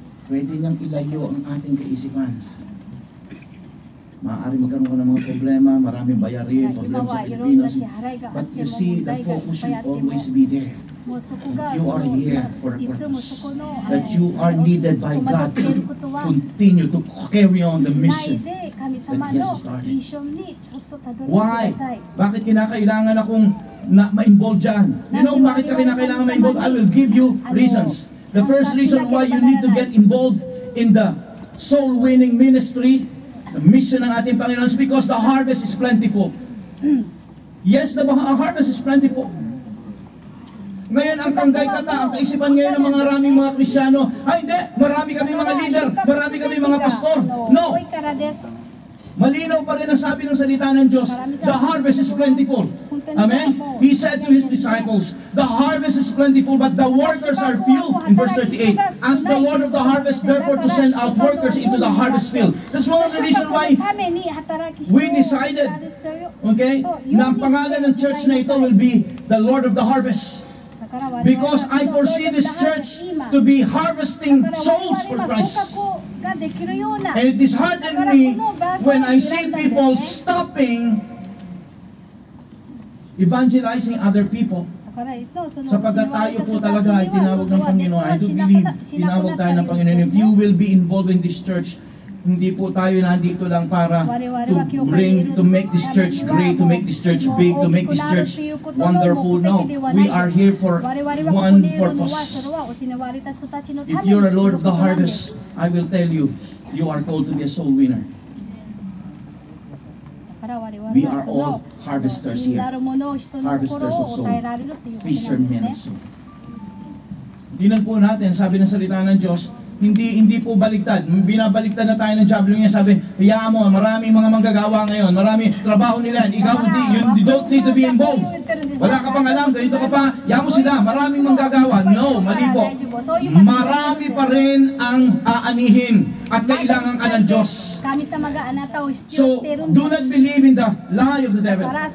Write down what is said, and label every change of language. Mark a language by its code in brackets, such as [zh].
[tl] Pwede niyang ilayo ang ating kaisipan. Maaari magkaroon ka ng mga problema, maraming bayarin, problema sa Pilipinas. [en] But you see, the focus should always be there. You are here for a purpose. That you are needed by God to continue to carry on the mission that He has started. [tl] Why? Bakit kinakailangan akong ma-involve dyan? [en] You know, [tl] bakit ka kinakailangan ma-involve? [en] I will give you reasons. The first reason why you need to get involved in the soul-winning ministry, the mission [tl] ng ating Panginoon, [en] is because the harvest is plentiful. Yes, the harvest is plentiful. [tl] Ngayon, ang kanggay-kata, ang kaisipan ngayon ng mga maraming mga Kristiyano, ay hindi, marami kami mga leader, marami kami mga pastor. No! Malinaw pa rin ang sabi ng salita ng Diyos, [en] the harvest is plentiful. Amen? He said to His disciples, the harvest is plentiful, but the workers are few. In verse 38, ask the Lord of the harvest, therefore, to send out workers into the harvest field. That's one of the reasons why we decided, okay, [tl] na ang pangalan ng church na ito [en] will be the Lord of the harvest. Because I foresee this church to be harvesting souls for Christ. And it is hard on me when I see people stopping evangelizing other people. [tl] Sapagkat tayo po talaga ay tinawag ng Panginoon. [en] I do believe [tl] tinawag tayo ng Panginoon. [en] If you will be involved in this church, [tl] hindi po tayo nandito lang para [en] to make this church great, to make this church big, to make this church wonderful. No, we are here for one purpose. If you're a Lord of the harvest, I will tell you, you are called to be a soul winner. We are all harvesters here. Harvesters of soul. Fishermen of soul. [tl] Tingnan po natin, sabi ng salita ng Diyos, hindi po baligtad. Binabaligtad na tayo ng Diablo niya. Sabi, hayaan mo, maraming mga manggagawa ngayon. Maraming trabaho nila. [en] Ikaw, you don't need to be involved. [tl] Wala ka pang alam. Ganito ka pa. Hayaan mo sila. Maraming manggagawa. No, mali po. Marami pa rin ang aanihin at kailangan ka ng Diyos. [en] So, do not believe in the lie of the devil.